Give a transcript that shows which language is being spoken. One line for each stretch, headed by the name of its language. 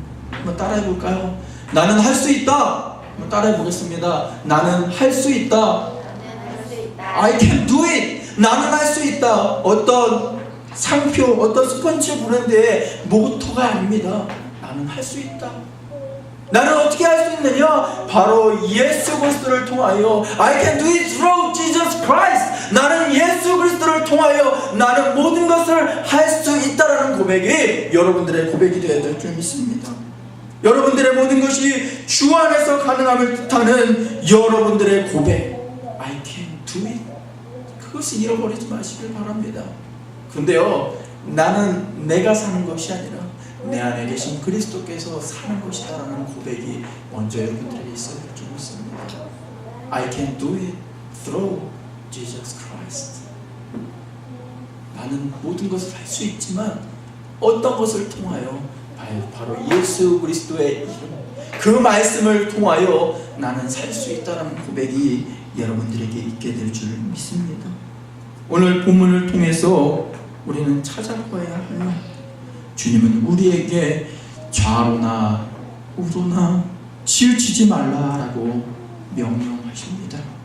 Korean: 한번 따라해 볼까요? 나는 할 수 있다. 한번 따라해 보겠습니다. 나는 할 수 있다.
English: I can do it.
Korean: 나는 할 수 있다. 어떤 상표, 어떤 스펀지 브랜드의 모토가 아닙니다. 나는 할 수 있다. 나는 어떻게 할 수 있느냐? 바로 예수 그리스도를 통하여
English: I can do it through Jesus Christ.
Korean: 나는 예수 그리스도를 통하여 나는 모든 것을 할 수 있다라는 고백이 여러분들의 고백이 되어야 될 줄 믿습니다. 여러분들의 모든 것이 주 안에서 가능함을 뜻하는 여러분들의 고백
English: I can do it.
Korean: 그것을 잃어버리지 마시길 바랍니다. 근데요, 나는 내가 사는 것이 아니라 내 안에 계신 그리스도께서 사는 것이다라는 고백이 먼저 여러분들에게 있어야 될 줄 믿습니다.
English: I can do it through Jesus Christ.
Korean: 나는 모든 것을 할 수 있지만 어떤 것을 통하여 바로 예수 그리스도의 이름, 그 말씀을 통하여 나는 살 수 있다라는 고백이 여러분들에게 있게 될 줄 믿습니다. 오늘 본문을 통해서 우리는 찾아봐야 할 주님은 우리에게 좌로나 우로나 치우치지 말라라고 명령하십니다.